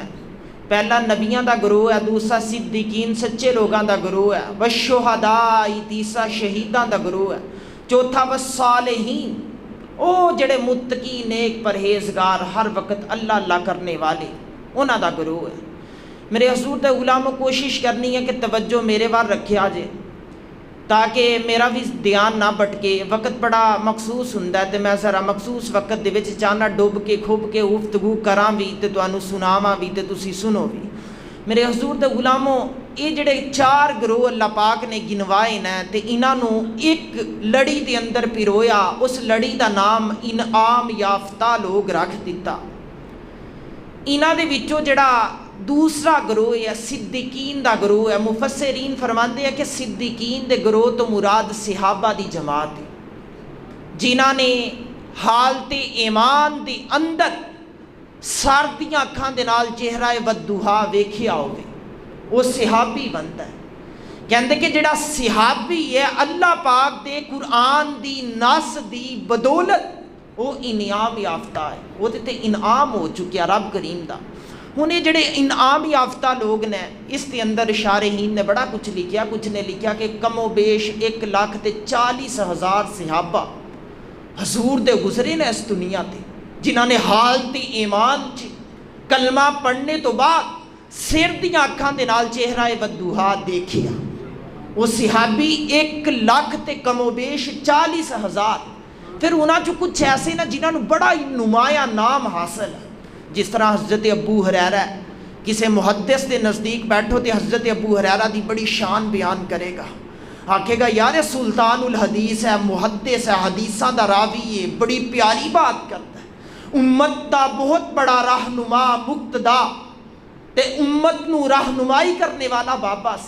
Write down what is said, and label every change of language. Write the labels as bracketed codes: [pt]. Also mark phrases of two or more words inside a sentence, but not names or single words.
[pa] پہلا نبیاں دا گروہ ہے، دوسرا صدیقین سچے لوگاں دا گروہ ہے، والشہداء تیسرا شہیداں دا گروہ ہے، چوتھا والصالحین او جڑے متقی نیک پرہیزگار ہر وقت اللہ اللہ کرنے والے انہاں دا گروہ ہے۔ میرے حضور دے غلاموں کوشش کرنی ہے کہ توجہ میرے وال رکھیا جے تاکہ میرا بھی دھیان نہ بٹکے۔ وقت بڑا مخصوص ہوندا ہے تے میں ذرا مخصوص وقت دے وچ چاہنا ڈوب کے کھب کے گفتگو کراں بھی تے تانوں سناواں بھی تے تسی سنو بھی۔ میرے حضور دے غلاموں یہ جڑے چار گروہ اللہ پاک نے گنوائے نے تے انہاں نوں ایک لڑی دے اندر پیرویا، اس لڑی دا نام انعام یافتہ لوگ رکھ دتا۔ انہاں دے وچوں جڑا دوسرا گروہ ہے صدیقین دا گروہ ہے، مفسرین فرماندے ہیں کہ صدیقین دے گروہ تو مراد صحابہ دی جماعت ہے جنہاں نے حالت ایمان دے اندر سردیاں اکھاں دے نال چہرہ ودھوہا ویکھیا ہوئے [ur] وہ صحابی بنتا ہے۔ [pa] کہندے کہ جڑا صحابی ہے اللہ پاک دے قرآن دی نص دی بدولت وہ انعام یافتہ ہے، وہ تے انعام ہو چکیا رب کریم دا۔ ہن یہ جڑے انعام یافتہ لوگ نے اس کے اندر شارحین نے بڑا کچھ لکھیا، کچھ نے لکھیا کہ کم و بیش 1,40,000 صحابہ حضور دے گزرے نے اس دنیا تے، جنہاں نے حالت ایمان چ کلمہ پڑھنے تو بعد سر دیاں اکھاں دے نال چہرہ ودوہا دیکھیا. وہ صحابی 1,00,000 تے کم و بیش 40,000. پھر انہاں چو کچھ ایسے نا جنہاں نو بڑا ہی نمایاں نام حاصل ہے، جس طرح حضرت ابو ہریرہ. کسے محدث دے نزدیک بیٹھو تے حضرت ابو ہریرہ دی بڑی شان بیان کرے گا، آکھے گا یار سلطان الحدیث ہے، محدث ہے، حدیثاں دا راوی ہے، بڑی پیاری بات کرتا ہے، امت دا بہت بڑا رہنما مقتدا تے امت نو رہنمائی کرنے والا بابا سی.